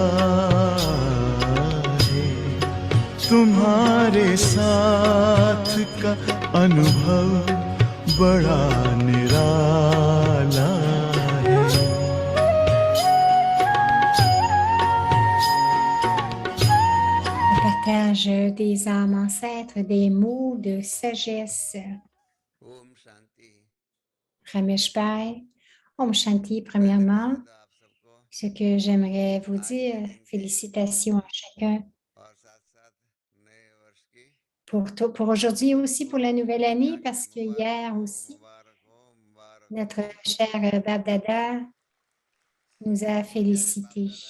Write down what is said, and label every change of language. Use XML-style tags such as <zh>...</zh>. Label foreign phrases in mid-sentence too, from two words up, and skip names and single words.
<hi>है तुम्हारे साथ का अनुभव बड़ा निराला है</hi> <fr>Le partage des âmes ancêtres, des mots de sagesse.</fr> <hi>Om Shanti. Ramesh Bhai, Om Shanti,</hi> <fr>premièrement, ce que j'aimerais vous dire, félicitations à chacun pour aujourd'hui et aussi pour la nouvelle année, parce que hier aussi, notre cher Bab Dada nous a félicités.</fr>